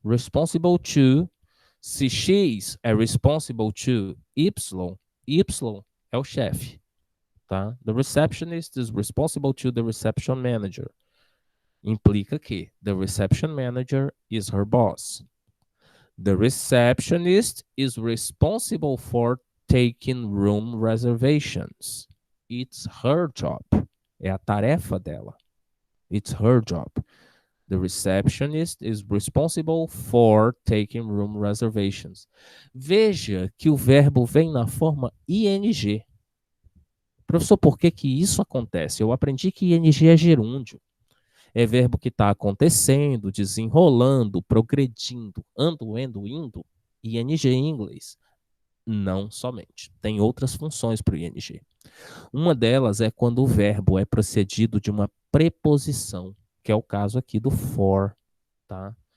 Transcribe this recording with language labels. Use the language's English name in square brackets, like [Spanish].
[Portuguese] Responsible to, se X é responsible to Y, Y é o chefe. Tá? [English] The receptionist is responsible to the reception manager. [Portuguese] Implica que [English] the reception manager is her boss. The receptionist is responsible for taking room reservations. It's her job. [Portuguese] É a tarefa dela. [English] It's her job. The receptionist is responsible for taking room reservations. [Portuguese] Veja que o verbo vem na forma ing. Professor, por que que isso acontece? Eu aprendi que ing é gerúndio. É verbo que está acontecendo, desenrolando, progredindo, ando, indo, ing em inglês. Não somente. Tem outras funções para o ing. Uma delas é quando o verbo é precedido de uma preposição, que é o caso aqui do for. Tá?